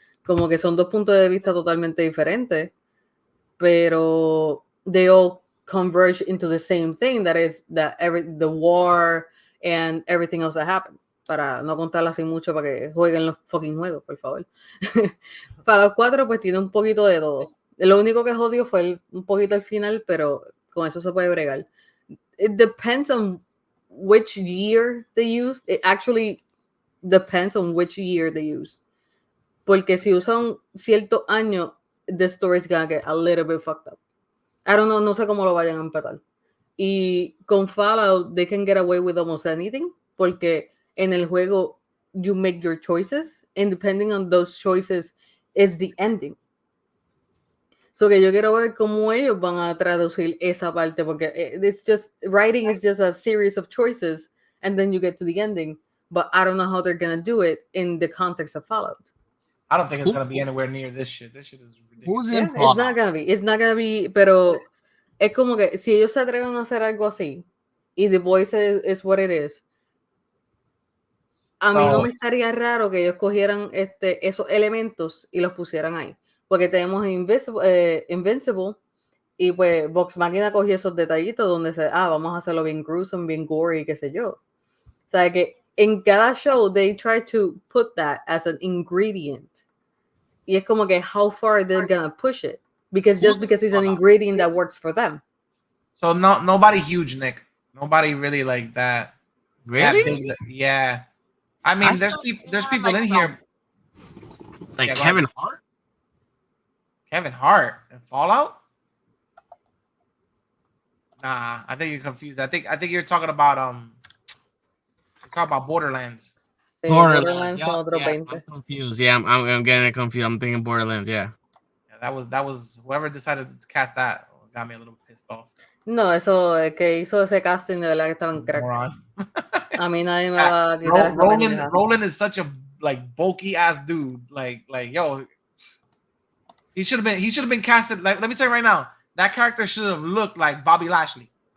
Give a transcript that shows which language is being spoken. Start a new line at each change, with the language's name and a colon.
Spanish: Como que son 2 puntos de vista totalmente diferentes, pero
English: they all converge into the same thing, that is the war and everything else that happened.
Spanish: Para no contarla así mucho para que jueguen los fucking juegos, por favor. Para los 4 pues tiene un poquito de todo. Lo único que jodió fue un poquito al final, pero con eso se puede bregar.
English: It depends on which year they use. It actually depends on which year they use.
Spanish: Porque si usan cierto año,
English: the story's gonna get a little bit fucked up. I don't know,
Spanish: no sé cómo lo vayan a empatar. Y con Fallout,
English: they can get away with almost anything,
Spanish: porque en el juego,
English: you make your choices, and depending on those choices, is the ending.
Spanish: So que yo quiero ver cómo ellos van a traducir esa parte, porque
English: writing is just a series of choices, and then you get to the ending, but I don't know how they're gonna do it in the context of Fallout. I don't think it's gonna be anywhere near this shit. This shit is ridiculous. Who's in Fallout? It's not gonna be,
Spanish: pero es como que si ellos se atreven a hacer algo así, y
English: The Voice is what it is,
Spanish: a mí no me estaría raro que ellos cogieran esos elementos y los pusieran ahí. Porque tenemos Invincible, y pues Vox Machina cogió esos detallitos donde vamos a hacerlo bien gruesome, bien gory, qué sé yo. O sea, que en cada show
English: they try to put that as an ingredient.
Spanish: Y es como que
English: how far they're gonna push it. Because it's an ingredient that works for them. So nobody huge, Nick. Nobody really like that. Really? Yeah. I mean, there's people in here. Like Kevin Hart? Kevin Hart in Fallout? Nah, I think you're confused. I think you're talking about Borderlands. Borderlands. Yeah, I'm confused. Yeah, I'm getting it confused. I'm thinking Borderlands. Yeah. Yeah, that was whoever decided to cast that got me a little pissed off.
Spanish: No, eso que hizo ese casting de verdad que estaba en crack. A mí nadie me va a quitar.
English: Roland is such a like bulky ass dude. Like yo, he should have been casted. Like, let me tell you right now, that character should have looked like Bobby Lashley.